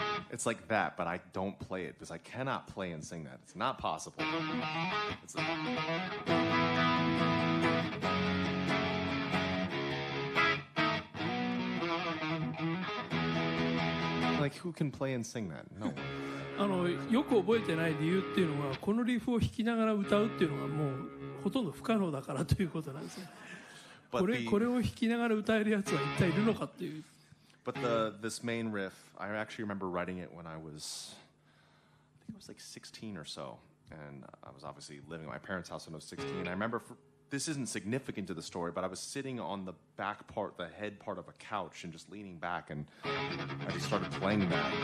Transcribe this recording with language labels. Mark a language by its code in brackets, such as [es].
[en] It's like that, but I don't play it because I cannot play and sing that. It's not possible. It's like, who can play and sing that? No one. [ja] よく覚えてない理由っていうのはこのリフを弾きながら歌うっていうのがもうほとんど不可能だからということなんですね。これを弾きながら歌えるやつは一体いるのかっていう。 [en] But this main riff, I actually remember writing it when I think I was like 16 or so, and I was obviously living at my parents' house when I was 16. I remember this isn't significant to the story, but I was sitting on the back part, the head part of a couch, and just leaning back, and I just started playing that.